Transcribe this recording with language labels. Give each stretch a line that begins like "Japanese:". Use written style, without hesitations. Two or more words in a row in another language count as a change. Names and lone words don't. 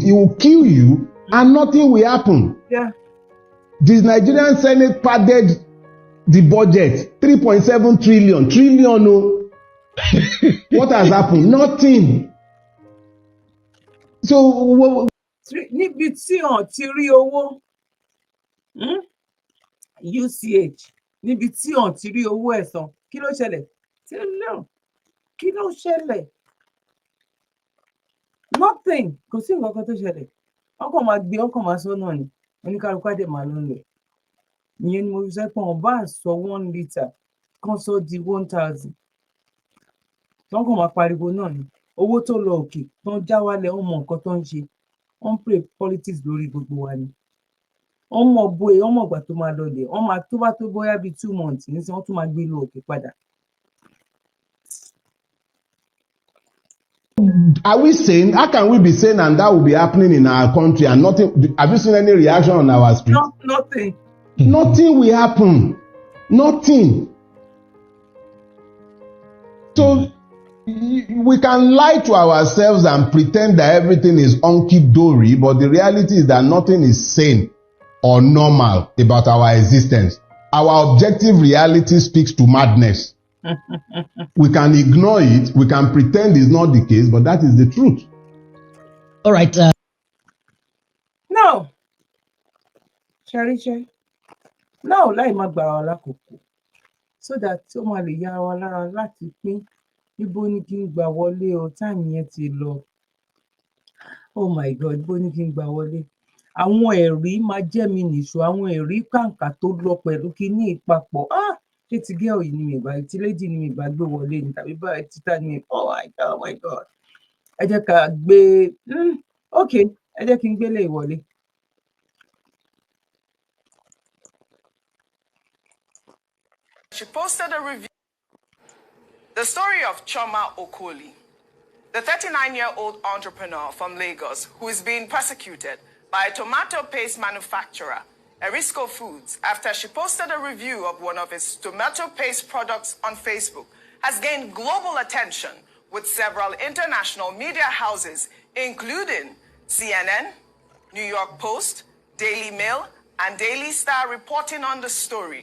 English: He will kill you and nothing will happen. Yeah. The Nigerian Senate padded the budget 3.7 trillion. No. What has happened? Nothing. So
Yoruba: níbi tí wọ́n ti rí owó UCH níbi tí wọ́n ti rí owó ẹ̀san kí ló ṣẹlẹ̀ kí ló ṣẹlẹ̀ nothing, kò sí nǹkan kan tó ṣẹlẹ̀ wọ́n kàn máa gbé wọ́n kàn máa sọ náà ni oníkálukú àdè máa ló ń lẹ̀ ìyẹn ni mo fi sọ pé wọ́n bá sọ 1 litre kan sọ di 1,000 wọ́n kàn máa pariwo náà ni owó tó lọ òkè tó ń já wálẹ̀ wọ́n mọ nǹkan tó ń ṣe wọ́n ń
English: play politics
Yoruba: lórí gbogbo wa ni wọ́n mọ bóyá wọ́n mọ ìgbà tó máa lọlẹ̀ wọ́n máa tó bá tó bóyá bíi 2 months nísìnyí wọ́n tún máa gbé lọ òkè padà.
English: Are we saying, how can we be saying and that will be happening in our country and nothing? Have you seen any reaction on our street? No, nothing. Nothing will happen. Nothing. So we can lie to ourselves and pretend that everything is hunky-dory, but the reality is that nothing is sane or normal about our existence. Our objective reality speaks to madness. We can ignore it, we can pretend it's not the case, but that is the truth. All right. No.
Yoruba: Ṣe. No, láì má gbà wá lákòókò.
English: So that
Yoruba: ó máa lè yá wa lára láti pín ibo ni kí n gbà wọlé o, time yẹn ti lọ.
English: Oh my God,
Yoruba: ibo ni kí n gbà wọlé. Àwọn ẹ̀rí máa jẹ́ mi nìṣó, àwọn ẹ̀rí kàǹkà tó lọ pẹ̀lú kíní ìpapọ̀. Ṣé ti girl yìí ni mi bá, ti lady ni mi bá gbé wọlé ni tàbí bá títà ni mi.
English: Oh my God.
Yoruba: Ẹ jẹ́ ká gbé okay, ẹ jẹ́ kí n gbélé ìwọlé.
English: She posted a review. The story of Choma Okoli, the 39-year-old entrepreneur from Lagos who is being persecuted by a tomato paste manufacturer, Erisco Foods, after she posted a review of one of its tomato paste products on Facebook, has gained global attention with several international media houses, including CNN, New York Post, Daily Mail, and Daily Star reporting on the story.